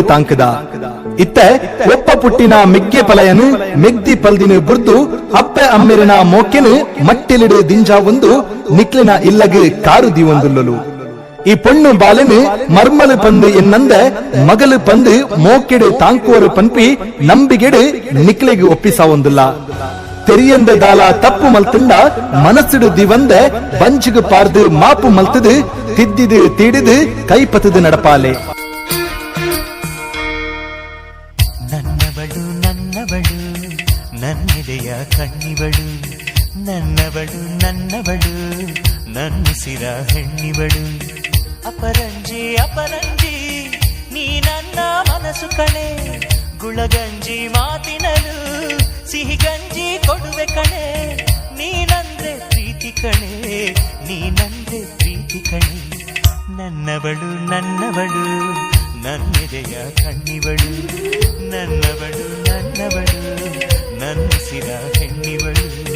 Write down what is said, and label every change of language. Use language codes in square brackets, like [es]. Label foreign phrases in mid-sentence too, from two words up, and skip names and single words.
[tcy] ತಾಂಕದ ಇತ್ತ ಒಪ್ಪ ಪುಟ್ಟಿನ ಮಿಗ್ಗೆ ಪಲಯನು ಮೆಗ್ದಿ ಪಲ್ದಿನ ಬುರ್ದು ಅಪ್ಪೆ ಅಮ್ಮೆರಿನ ಮೋಕೆನು ಮಟ್ಟಿಲಿಡು ದಿಂಜ ಒಂದು ನಿಕ್ಲಿನ ಇಲ್ಲಗೆ ಕಾರುದಿ ಒಂದುಲ್ಲಲು ಈ ಪೊಣ್ಣು ಬಾಲೆನು ಮರ್ಮಲು ಪಂದು ಎನ್ನಂದ ಮಗಲು ಪಂದು ಮೋಕೆಡು ತಾಂಕುವರು ಪನ್ಪಿ ನಂಬಿಗೆಡು ನಿಕ್ಲಿಗೆ ಒಪ್ಪಿಸ ಒಂದುಲ್ಲ ತೆರಿಯಂದ ದಾಲ ತಪ್ಪು ಮಲ್ತುಂಡ ಮನಸ್ಸಿಡು ದಿವಂದ ಬಂಚಿಗು ಪಾರ್ದು ಮಾಪು ಮಲ್ತದು ತಿದ್ದಿದು ತೀಡಿದು ಕೈಪತದು ನಡಪಾಲೆ [kn] ನನ್ನವಳು ನನ್ನೆದೆಯ ಕಣ್ಣಿವಳು ನನ್ನವಳು ನನ್ನುಸಿರ ಹೆಣ್ಣಿವಳು ಅಪರಂಜಿ ನೀ ನನ್ನ ಮನಸ್ಸು ಕಣೆ ಗುಳಗಂಜಿ ಮಾತಿನಲು ಸಿಹಿ ಗಂಜಿ ಕೊಡುವೆ ಕಣೆ ನೀನಂದ್ರೆ ಪ್ರೀತಿ ಪ್ರೀತಿ ಕಣೆ ನೀನಂದ್ರೆ ಪ್ರೀತಿ ಕಣೆ ನನ್ನವಳು ನನ್ನವಳು ನನ್ನೆದೆಯ ಕಣ್ಣಿವಳು ನನ್ನವಳು ನನ್ನವಳು ನನ್ನಿಸಿದ ಹೆಣ್ಣಿವಳು